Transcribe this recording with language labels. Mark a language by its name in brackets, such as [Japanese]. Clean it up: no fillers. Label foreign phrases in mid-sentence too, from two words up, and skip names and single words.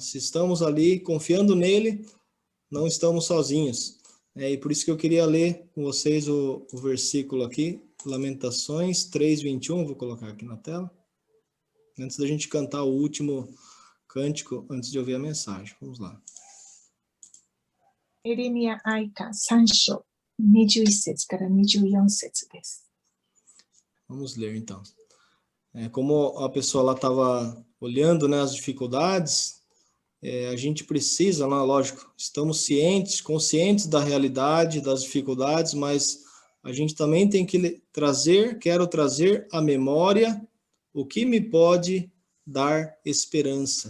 [Portuguese] Se estamos ali confiando nele, não estamos sozinhos. E por isso que eu queria ler com vocês o versículo aqui, Lamentações 3:21, vou colocar aqui na tela, antes da gente cantar o último cântico, antes de ouvir a mensagem. Vamos lá. [Japanese] エレミヤ哀歌3章21節から24節です。 [Portuguese] Vamos ler então. Como a pessoa lá estava olhando, né, as dificuldades, a gente precisa, né, lógico, estamos conscientes da realidade, das dificuldades, mas a gente também tem que quero trazer à memória o que me pode dar esperança.